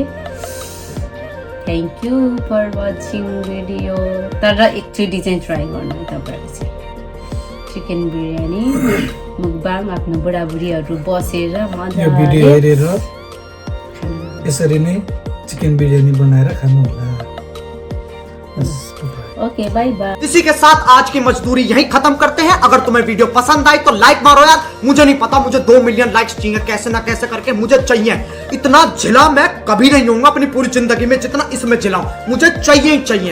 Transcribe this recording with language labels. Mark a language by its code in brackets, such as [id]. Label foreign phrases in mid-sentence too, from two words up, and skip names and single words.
[en] thank you for watching video. [ne] तर एकचोटि चाहिँ ट्राई गर्नु तपाईँहरू चाहिँ चिकन बिरयानी मुकबाङ आफ्नो बुढाबुढीहरू बसेर यो भिडियो हेरेर यसरी नै चिकन बिरयानी बनाएर खानु होला। [en] okay bye bye. [hi] इसी के साथ आज की मजदूरी यहीं खत्म करते हैं। अगर तुम्हें वीडियो पसंद आई तो लाइक मारो यार। मुझे नहीं पता, मुझे 2 मिलियन लाइक्स चाहिए, कैसे ना कैसे करके मुझे चाहिए। इतना झिला मैं कभी नहीं होऊंगा अपनी पूरी जिंदगी में जितना इसमें झिला हूं। मुझे चाहिए ही चाहिए।